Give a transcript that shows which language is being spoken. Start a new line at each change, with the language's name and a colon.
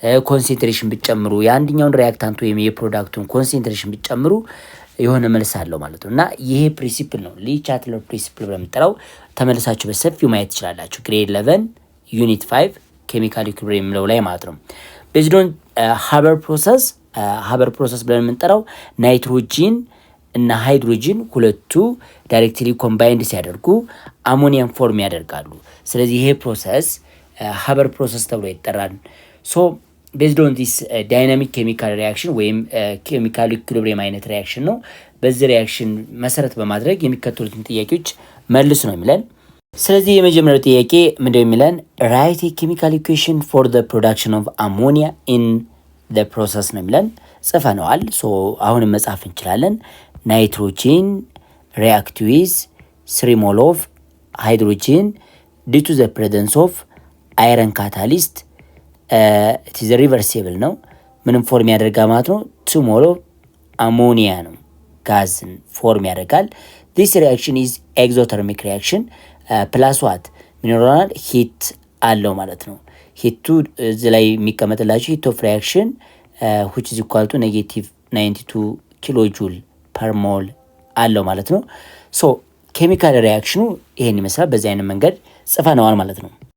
Amharic: ኮንሰንትሬሽን ብትጨምሩ የአንደኛውን ሪያክታንት ወይም የፕሮዳክቱን ኮንሰንትሬሽን ብትጨምሩ የሆነ መልስ አለው ማለት ነው። እና ይሄ ፕሪንሲፕል ነው Le Chatelier ፕሪንሲፕል በመጠራው ተመልሳችሁ በሰፊው ማየት ትችላላችሁ። ግሬድ 11 ዩኒት 5 ኬሚካል ኢኩሊብሪየም የሚለው ላይ ማለት ነው። based on Haber process Haber process ብለን የምንጠራው ናይትሮጂን እና ሃይድሮጂን ሁለቱ ዳይሬክትሊ ኮምባይንድ ሲያደርጉ አሞኒየም ፎርም ያደርጋሉ። ስለዚህ ይሄ ፕሮሰስ Haber process ተብሎ ይጠራል። ሶ based on this dynamic chemical reaction ወይም ኬሚካል ኢኩሊብሪየም አይነት ሪያክሽን ነው። በዚህ ሪያክሽን መሰረት በማድረግ የሚከተሉትን ጥያቄዎች መልስ ነው የሚለን። ስለዚህ የመጀመሪያው ጥያቄ ምንድነው የሚለን?
English: write a chemical equation for the production of ammonia in the process ነው የሚለን። ጽፈነዋል። ሶ አሁንም መጻፍ እንችላለን። ናይትሮጂን react with 3 mol of hydrogen due to the presence of iron catalyst.
Amharic: it is reversible ነው። ምንም ፎርም ያደርጋል ማለት ነው። 2 mol of ammonia ነው ጋዝን ፎርም ያደርጋል። this reaction is exothermic reaction ፕላስ ዋት ሚነራል ሂት አለው ማለት ነው። ሂቱ እዚህ ላይ የሚቀመጥላችሁ ሂት ኦፍ ሪአክሽን which is equal to -92 ኪሎ ጁል ፐር ሞል አለው ማለት ነው። ሶ ኬሚካል ሪአክሽኑ ይሄን ይመስላል። በዚህ አይነት መንገድ ጽፈነዋል ማለት ነው።